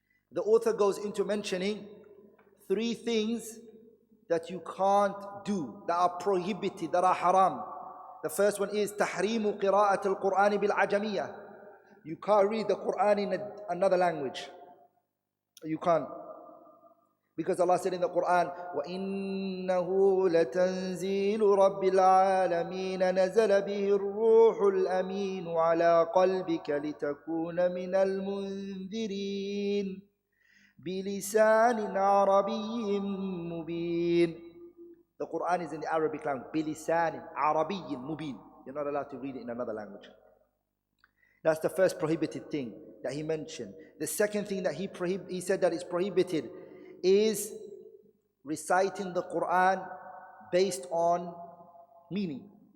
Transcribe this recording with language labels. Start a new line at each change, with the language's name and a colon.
English: The author goes into mentioning three things that you can't do, that are prohibited, that are haram. The first one is
Arabic: تحريم قراءة القرآن بالعجمية.
English: You can't read the Quran in another language. You can't. Because Allah said in the Quran,
Arabic: وَإِنَّهُ لَتَنزِيلُ رَبِّ الْعَالَمِينَ نَزَلَ بِهِ الرُّوحُ الْأَمِينُ عَلَىٰ قَلْبِكَ لِتَكُونَ مِنَ الْمُنذِرِينَ بِلِسَانٍ عَرَبِيٍّ مُبِينٍ.
English: The Quran is in the Arabic language.
Arabic: بِلِسَانٍ عَرَبِيٍّ مُبِينٍ.
English: You're not allowed to read it in another language. That's the first prohibited thing that he mentioned. The second thing that he said that is prohibited is reciting the Quran based on meaning.